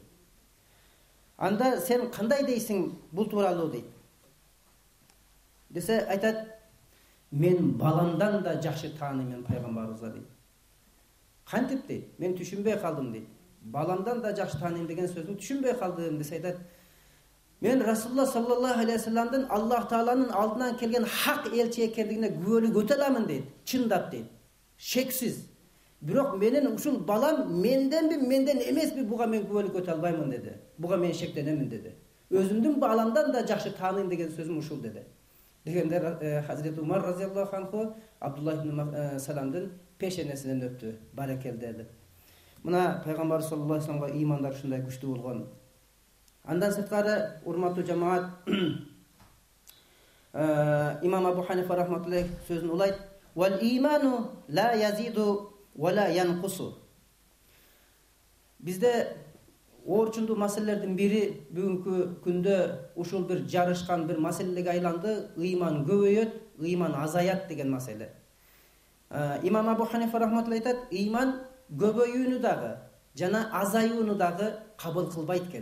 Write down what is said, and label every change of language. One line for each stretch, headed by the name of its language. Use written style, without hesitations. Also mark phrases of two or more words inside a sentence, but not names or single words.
Kyrgyz: Анда сен кандай дейсиң бул тууралуу дейт. Десе айтат, мен баламдан да жакшы тааныймын пайгамбарыбызга дейт. Кантип дейт? Мен түшүнбөй калдым дейт. Баламдан да жакшы тааныйм деген сөзүн түшүнбөй калдым десе айтат. Мен Расулулла
Arabic: صلى الله عليه وسلم
Kyrgyz: Аллах Тааланын алдынан келген хак элчи экендигине күбөлүк өтө аламын дейт. Чындап дейт. Шексиз. Бирок менин ушул балам менден эмеспи, буга мен күбөлүк өтө албаймын деди. Буга мен шектенемин деди. Өзүмдүн баламдан да жакшы тааныйм деген сөзүм ушул деди. Дегенде Хазрет Умар
Arabic: رضي الله عنه
Kyrgyz: Абдуллах ибн Саламдын пешенесинен өттү. Баракел деди. Мына Пайгамбар
Arabic: صلى الله عليه وسلم
Kyrgyz: ыймандар ушундай күчтүү болгон. Андан сырткары, урматтуу жамаат, имам Абу Ханифа рахматуллах сөзүн улайт.
Arabic: والإيمان لا يزيد ولا ينقص.
Kyrgyz: Бизде орчундуу маселелердин бири бүгүнкү күндө ушул бир жарышкан бир маселеге айланды. Ыйман көбөйөт, ыйман азаят деген маселе. Имам Абу Ханифа рахматуллах айтат, ыйман көбөйүүнү дагы жана азаюуну дагы кабыл кылбайт экен.